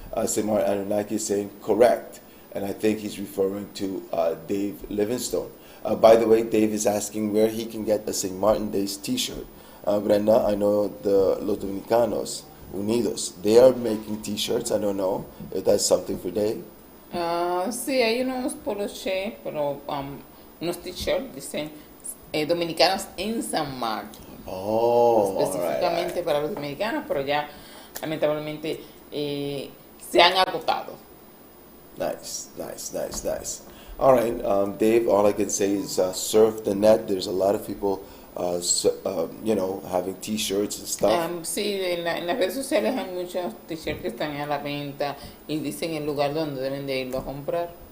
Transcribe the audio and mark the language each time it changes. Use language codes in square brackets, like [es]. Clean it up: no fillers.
[en] Samar Anunnaki is saying correct. And I think he's referring to Dave Livingstone. By the way, Dave is asking where he can get a St. Martin Days t-shirt. Brenda, I know the Los Dominicanos Unidos, they are making t-shirts. I don't know if that's something for Dave. [es] Sí, hay unos poloché, pero unos t-shirts, dicen dominicanos en San Martín. Oh, específicamente para los dominicanos, pero ya lamentablemente se han agotado. [en] Nice. All right, Dave, all I can say is surf the net. There's a lot of people, having t-shirts and stuff. [es] Sí, en las redes sociales hay muchos t-shirts que están a la venta y dicen el lugar donde deben de irlo a comprar.